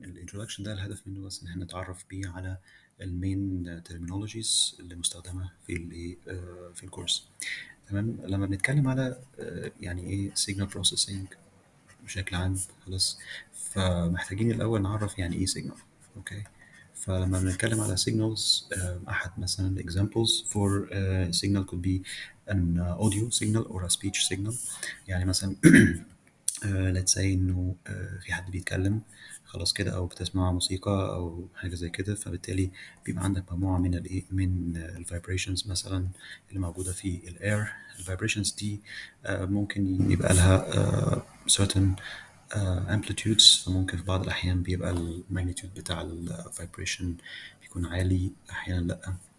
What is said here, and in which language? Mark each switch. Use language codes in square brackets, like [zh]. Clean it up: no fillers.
[ar] ال introduction ده الهدف منه بس إن احنا نتعرف بيه على ال [en] main terminologies [ar] اللي مستخدمة في الكورس. تمام. لما بنتكلم على يعني ايه signal processing بشكل عام خلاص، فمحتاجين الأول نعرف يعني ايه signal. اوكي. فلما بنتكلم على [en] signals أحد مثلا examples for signal could be an audio signal or a speech signal. [ar] يعني مثلا [en] let's say [ar] إنه في حد بيتكلم خلاص كده، أو بتسمع موسيقى أو حاجة زي كده، فبالتالي بيبقى عندك مجموعة من الإيه من ال vibrations مثلا اللي موجودة في ال air. ال vibrations دي ممكن يبقى لها certain amplitudes، فممكن في بعض الأحيان بيبقى الماجنتيود بتاع ال vibration بيكون عالي، أحيانا لأ.